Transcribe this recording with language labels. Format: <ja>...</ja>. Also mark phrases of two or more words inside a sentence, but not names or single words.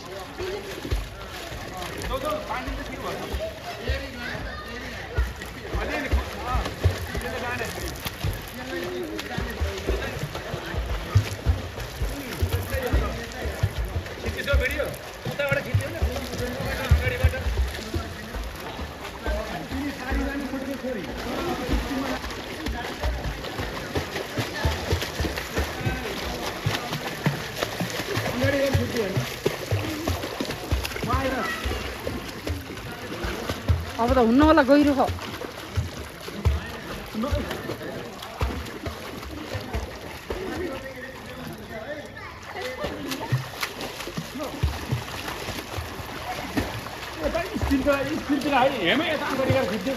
<hi>दो पानी तो फिर हुआ। अरे हाँ, ये लगाने। खींचे तो वीडियो। उतना बड़ा खींचे ना। गाड़ी बाटा। इतनी सारी गाड़ी छोड़ के छोड़ी।</hi> <ne>अब त हुन्न होला, गहिरो छ। स्टिलतिर है, हेमै यता अगाडि गएर खिच्छु।</ne>